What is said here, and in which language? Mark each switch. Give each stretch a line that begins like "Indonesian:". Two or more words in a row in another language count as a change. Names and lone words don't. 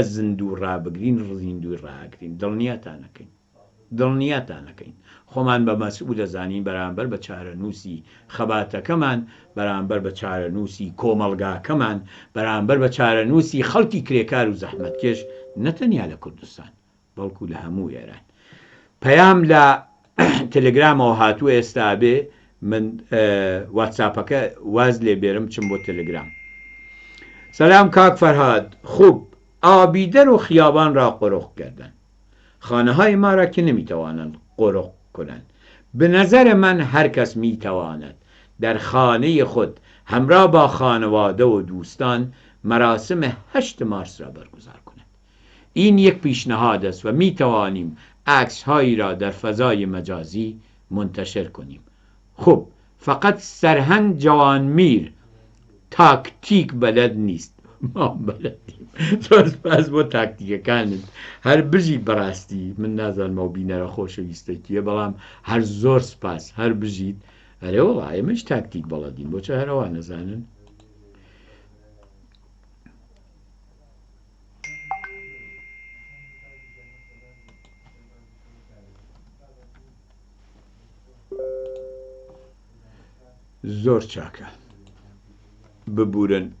Central Kurdish: زیندوو ڕابگرین زیندوی ڕاگرین دڵنیاتانەکەین خۆمان بە مەسئول دەزانین بەرامبەر بە چارەنووسی خەباتەکەمان بەرامبەر بە چارەنووسی کۆمەڵگاکەمان بەرامبەر بە چارەنووسی خەڵکی کرێکار و زەحمەتکێش نەتەنیا لە کوردستان بەڵکو لە هەموو ئێران پەیام لە تەلەگرامەوە هاتووە ئێستا بێ من واتساپەکە واز لێ بێرم چم بۆ تەلەگرام.
Persian: سلام کاک فرهاد، خوب آبیدر و خیابان را قرق کردن. خانه های ما را که نمیتوانند قرق کنند. به نظر من هر کس میتواند در خانه خود همراه با خانواده و دوستان مراسم 8 مارس را برگزار کند. این یک پیشنهاد است و میتوانیم عکس هایی را در فضای مجازی منتشر کنیم. خب فقط سرهنگ جوانمیر تاکتیک بلد نیست. ما بلدیم.
Central Kurdish: زۆر سپاس بۆ تاکتیکەکانت. هەر بژی بەڕاستی من نازانمە و بینەرە خۆشەویستێکیە، بەڵام هەر زۆر سپاس هەر بژیت. ئەرێ وەڵا ئێمەش تاکتیک بەڵەدین، بۆچە هەرەوە نەزانن؟ زۆر چاکە ببورن.